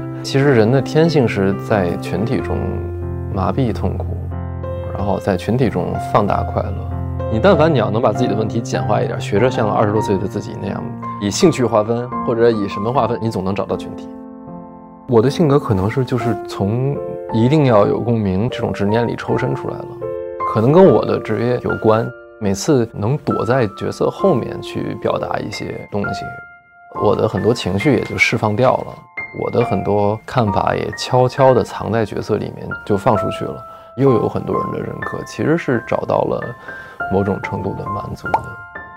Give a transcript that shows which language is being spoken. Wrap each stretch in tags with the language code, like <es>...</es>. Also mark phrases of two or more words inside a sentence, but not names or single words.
<zh>其實人的天性是在群體中麻痹痛苦，然後在群體中放大快樂。你但凡你要能把自己的問題簡化一點，學着像20多歲的自己那樣，以興趣劃分或者以什麼劃分，你總能找到群體。我的性格可能是就是從一定要有共鳴這種執念裡抽身出來了，可能跟我的職業有關。每次能躲在角色後面去表達一些東西，我的很多情緒也就釋放掉了，我的很多看法也悄悄地藏在角色裡面就放出去了，又有很多人的認可，其實是找到了某種程度的滿足的。</zh>